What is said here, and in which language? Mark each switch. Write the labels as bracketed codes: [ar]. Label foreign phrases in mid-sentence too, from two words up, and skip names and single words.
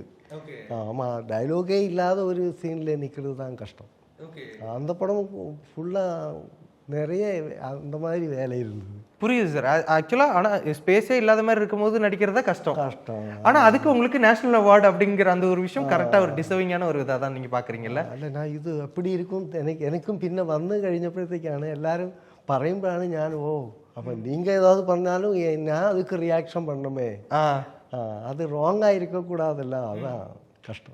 [ta] ஆமாம், டயலாகே இல்லாத ஒரு சீனில் நிற்கிறது தான் கஷ்டம். அந்த படம் ஃபுல்லாக நிறைய அந்த மாதிரி வேலை இருந்தது. புரியுது சார். ஆக்சுவலாக ஆனால் ஸ்பேஸே இல்லாத மாதிரி இருக்கும்போது நடிக்கிறதா கஷ்டம். ஆனால் அதுக்கு உங்களுக்கு [en] National Award [ta] அப்படிங்கிற அந்த ஒரு விஷயம் கரெக்டாக ஒரு டிசர்விங்கான ஒரு இதாக தான் நீங்கள் பார்க்குறீங்கல்ல? [ml] അല്ല, ഞാൻ ഇത് അപ്പടി ഇരിക്കും എനിക്കും പിന്നെ വന്നു കഴിഞ്ഞപ്പോഴത്തേക്കാണ് എല്ലാവരും പറയുമ്പോഴാണ് ഞാൻ അപ്പം [ta] நீங்கள் ஏதாவது பண்ணாலும் நான் அதுக்கு ரியாக்ஷன் பண்ணணுமே, அது ராங்காக இருக்கக்கூடாதுல்ல, அதுதான் கஷ்டம்.